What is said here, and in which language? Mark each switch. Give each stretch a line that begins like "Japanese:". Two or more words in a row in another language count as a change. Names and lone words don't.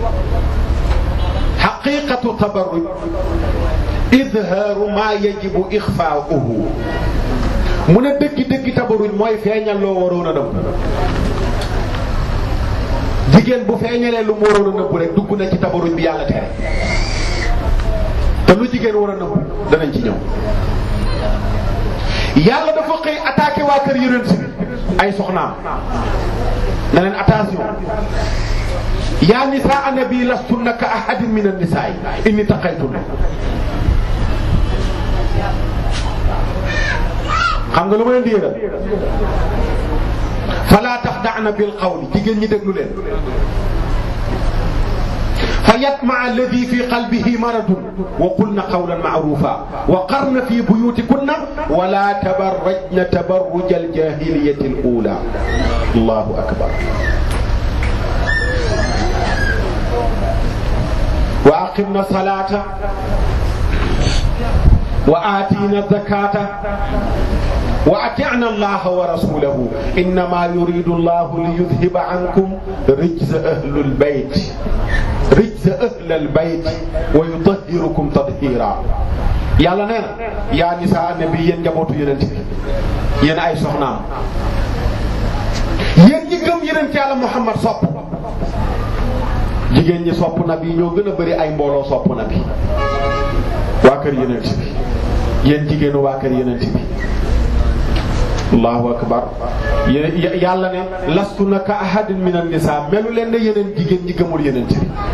Arabic: حقيقة التبرج إظهار ما يجب إخفاؤه
Wolof: mu ne dëggi tabarruj mooy feeñal loo waroon a nëbb jigéen bu feeñalee lu mu waroon a nëbb rek dugg na ci tabarruj bi yàlla tere te lu jigéen war a nëbb danañ ci ñëw yàlla dafa xëy attaqué waa kër yonent bi ay soxnaam na leen attention
Arabic: يا نساء النبي لستن كأحد من النساء إن اتقيتن
Wolof: xam nga lu ma leen di yëgal
Arabic: فلا تخضعن بالقول
Wolof: jigéen ñi déglu leen
Arabic: فيطمع الذي في قلبه مرض وقلن قولا معروفا وقرن في بيوتكن ولا تبرجن تبرج الجاهلية الأولى الله أكبر وأقمن الصلاة وآتين الزكاة وأطعن الله ورسوله إنما يريد الله ليذهب عنكم الرجس أهل البيت ويطهركم تطهيرا
Wolof: yàlla nee na yaa nisaa nabi yéen njabootu yonent bi yéen ay soxnaam yéen ñi gëm yonent yàlla Muhammad sopp jigéen ñi sopp nabi ñoo gën a bari ay mbooloo sopp nabi waa kër yonent bi yéen jigéenu waa kër yonent bi
Arabic: الله أكبر
Wolof: yàlla ne
Arabic: لستن كأحد من النساء
Wolof: melu leen ne yeneen jigéen ñi gëmul yonent bi